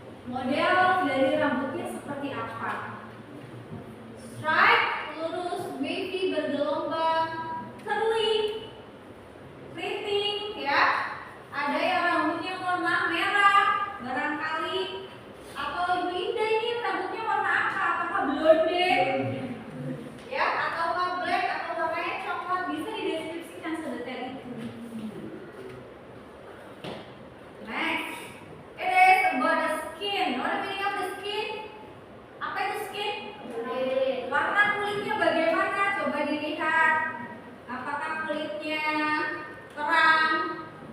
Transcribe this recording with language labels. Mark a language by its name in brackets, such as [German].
[Indonesian] Model dari rambutnya seperti apa? Straight, lurus, wavy, bergelombang, curly, keriting, ya. Ada yang rambutnya warna merah, barangkali. Atau Ibu Indah ini rambutnya warna apa? Apakah blonde? Ya, atau black, atau warnanya coklat, bisa dideskripsikan sedetail itu. [English] Next, it is about the skin. What the meaning of the skin? [Indonesian] Apa itu skin? Warna kulitnya bagaimana? Coba dilihat. Apakah kulitnya terang?